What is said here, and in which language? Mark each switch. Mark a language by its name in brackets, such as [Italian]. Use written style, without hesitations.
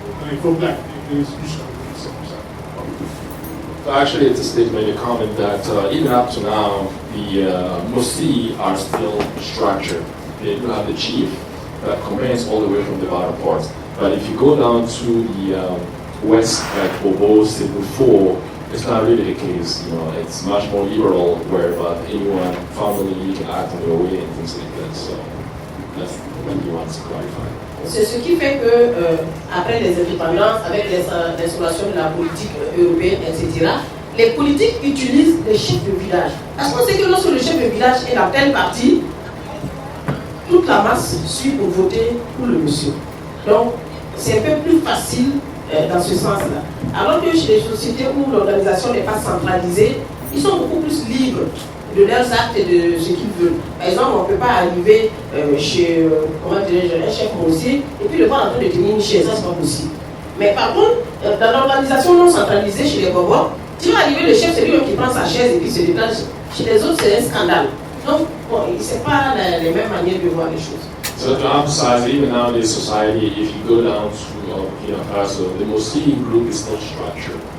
[French] Il faut blaguer, c'est comme ça. [English] So actually, it's a statement, a comment that even up to now, the Musi are still structured. They do have the chief that commands all the way from the bottom parts. But if you go down to the west, like Bobo, Cebu 4, it's not really the case. It's much more liberal, where anyone, family, you can act on your way and things like that. So that's what he wants to clarify. [French] C'est ce qui fait que, après les indépendances, avec l'instauration de la politique européenne, etc., les politiques utilisent les chefs de village. Parce qu'on sait que lorsque le chef de village est dans tel parti, toute la masse suit pour voter pour le monsieur. Donc, c'est un peu plus facile dans ce sens-là. Alors que chez les sociétés où l'organisation n'est pas centralisée, ils sont beaucoup plus libres de leurs actes et de ce qu'ils veulent. Par exemple, on ne peut pas arriver chez un chef Mossi et puis le voir en train de tenir une chaise, ça c'est pas possible. Mais par contre, dans l'organisation non centralisée chez les Bobos, tu vas arriver, le chef c'est lui qui prend sa chaise et puis se déplace. Chez les autres, c'est un scandale. Donc, ce n'est pas les mêmes manières de voir les choses. [English] So to emphasize, even now in this society, if you go down to Burkina Faso, the Mossi group is still structured.